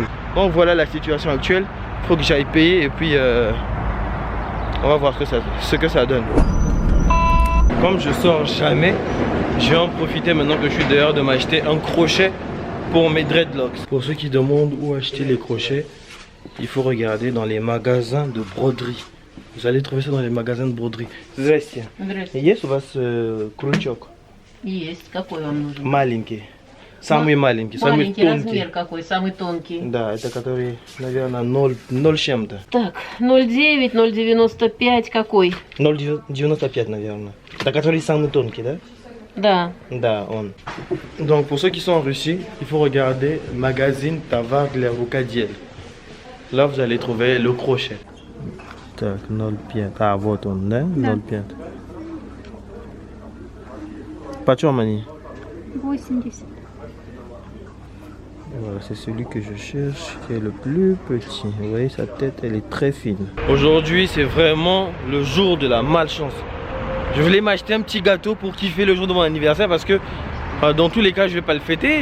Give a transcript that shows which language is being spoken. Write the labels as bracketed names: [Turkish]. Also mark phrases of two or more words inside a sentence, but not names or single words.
[French] Donc, voilà la situation actuelle. Il faut que j'aille payer et puis on va voir ce que ça donne. Comme je sors jamais, je vais en profiter maintenant que je suis dehors de m'acheter un crochet pour mes dreadlocks. Pour ceux qui demandent où acheter les crochets, il faut regarder dans les magasins de broderie. Vous allez trouver ça dans les magasins de broderie. [Russian] Здрасте. Здравствуйте. Есть у вас крючок? Есть. Какой вам нужен? Маленький. Самый маленький, самый Маленький тонкий. размер какой? Самый тонкий. Да, это который, наверное, 0 чем-то. Так, 0,9, 0,95 какой? 0,95, наверное. Это который самый тонкий, да? Да. Да, он. [French] Donc, pour ceux qui sont en Russie, il faut regarder [Russian] магазин товаров для рукоделия. [French] Là, vous allez trouver le crochet. [Russian] Так, 0,5. А, вот он, да? 0,5. Почем они? 80. [French] Voilà, c'est celui que je cherche qui est le plus petit. Vous voyez, sa tête, elle est très fine. Aujourd'hui, c'est vraiment le jour de la malchance. Je voulais m'acheter un petit gâteau pour kiffer le jour de mon anniversaire parce que dans tous les cas, je vais pas le fêter.